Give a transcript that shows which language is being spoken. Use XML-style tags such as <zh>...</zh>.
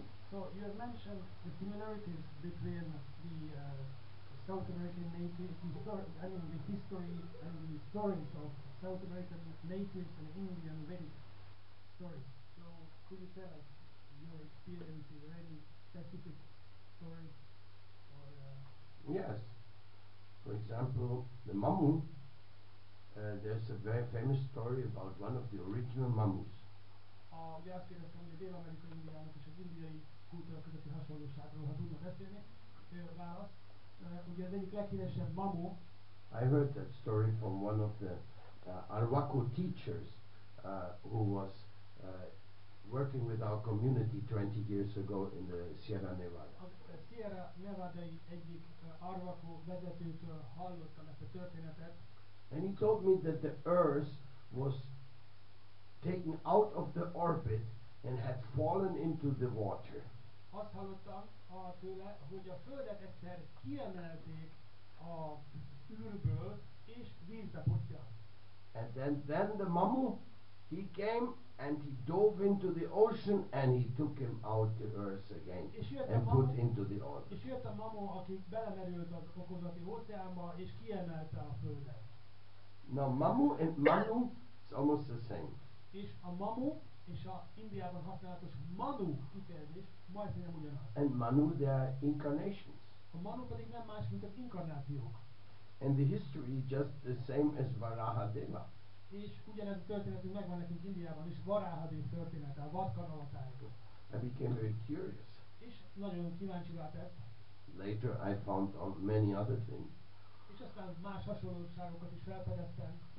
<en>So you have mentioned the similarities between the South American native, the history and the stories of South American natives and Indian Vedic stories. So could you tell us your experiences or any specific stories? Or, Yes. For example, the Mamu, there's a very famous story about one of the original Mamus.</en> <hu>Ugye azt kérdeztem, hogy a dél-amerikai indiának és az indiai kultúra közötti hasonlóságról, ha tudnak beszélni. Válasz. Ugye az egyik leghíresebb Mamu.</hu> <en>I heard that story from one of the Arwako teachers who was working with our community 20 years ago in the Sierra Nevada.</en> <hu>A Sierra Nevadai egyik Arwako vezetőtől hallottam ezt a történetet.</hu> <en>And he told me that the earth was taken out of the orbit and had fallen into the water.</en> <hu>Azt hallottam tőle, hogy a Földet egyszer kiemelték a űrből, és vízbe pottyant.</hu> <en>And then the mamu, he came and he dove into the ocean and he took him out the earth again and put into the orbit.</en> <hu>És jött a mamu, aki belemerült az okozati óceánba, és kiemelte a földet.</hu> <en>Now mamu and manu is almost the same.</en> <hu>És a mamu és a Indiában használatos manu kifejezés majdnem ugyanaz.</hu> <en>And manu, they are incarnations.</en> <hu>A manu pedig nem más, mint az inkarnációk.</hu> <en>And the history is just the same as Varahadeva.</en> <hu>És ugyanez a történetünk megvan nekünk Indiában is, Varahadev története, a vadkan avatáról.</hu> <en>I became very curious.</en> <hu>És nagyon kíváncsivá tett.</hu> <en>Later I found out many other things.</en> <hu>És aztán más hasonlóságokat is felfedeztem.</hu>